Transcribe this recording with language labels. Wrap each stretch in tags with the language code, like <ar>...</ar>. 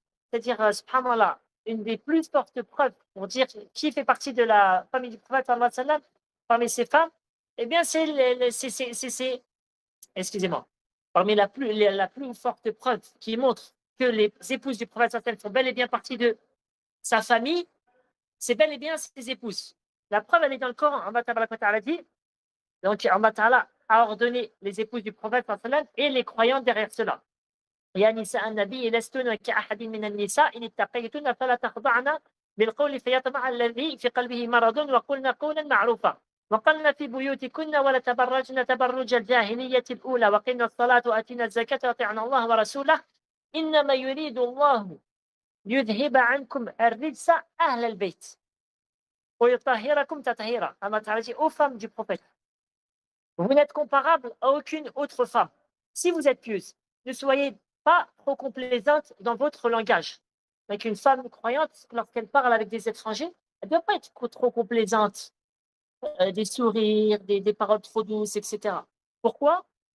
<fr>C'est-à-dire, subhanallah, une des plus fortes preuves pour dire qui fait partie de la famille du prophète sallallahu alayhi wa sallam parmi ces femmes, eh bien, c'est excusez-moi, parmi la plus forte preuve qui montre que les épouses du prophète sallallahu alayhi wa sallam font bel et bien partie de sa famille, c'est bel et bien ses épouses. La preuve, elle est dans le Coran. Allah tabaraka wa ta'ala dit, donc Allah ta'ala a ordonné les épouses du prophète sallallahu alayhi wa sallam et les croyants derrière cela.</fr> <ar>يا نساء النبي لستن كأحد من النساء إن اتقيتن فلا تخضعن بالقول فيطمع الذي في قلبه مرض وقلن قولا معروفا وقلن في بيوتكن ولا تبرجن تبرج الجاهلية الأولى وقلن الصلاة وأتينا الزكاة وأطعنا الله ورسوله إنما يريد الله ليذهب عنكم الرجس أهل البيت ويطهركم تطهيرا.</ar> <fr>Allah Ta'ala dit aux femmes du prophète, vous n'êtes comparables à aucune autre femme. Si vous êtes pieuses, ne soyez pas trop complaisante dans votre langage. Avec une femme croyante, lorsqu'elle parle avec des étrangers, elle ne doit pas être trop complaisante, des sourires, des paroles trop douces, etc. Pourquoi?</fr>